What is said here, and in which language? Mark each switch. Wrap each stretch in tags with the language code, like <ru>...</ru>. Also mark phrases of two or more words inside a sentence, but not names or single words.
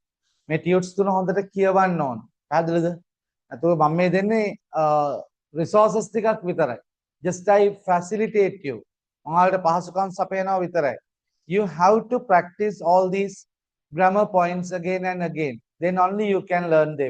<si>මේ tunes තුන හොඳට කියවන්න ඕන. පැහැදිලිද? අතෝ මම මේ දෙන්නේ resources ටිකක් විතරයි.</si> <en>just I facilitate you.</en> <si>ඔයාලට පහසුකම් සපයනවා විතරයි.</si> <en>You have to practice all these grammar points again and again. Then only you can learn them.</en>